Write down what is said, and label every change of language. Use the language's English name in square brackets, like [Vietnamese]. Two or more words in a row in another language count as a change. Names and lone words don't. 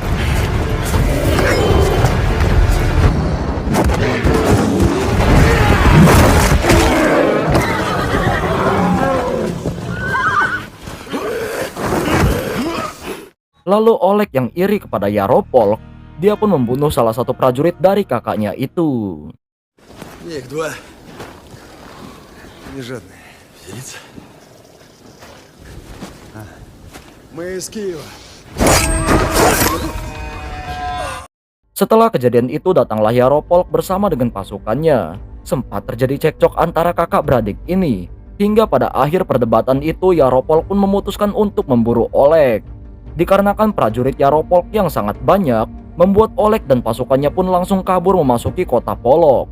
[Indonesian] Lalu Oleg yang iri kepada Yaropolk, dia pun membunuh salah satu prajurit dari kakaknya itu. [Russian] Их два. Не жадные. Делиться? Мы из Киева. [Indonesian] Setelah kejadian itu datanglah Yaropolk bersama dengan pasukannya. Sempat terjadi cekcok antara kakak beradik ini, hingga pada akhir perdebatan itu Yaropolk pun memutuskan untuk memburu Oleg. Dikarenakan prajurit Yaropolk yang sangat banyak, membuat Oleg dan pasukannya pun langsung kabur memasuki kota Polok.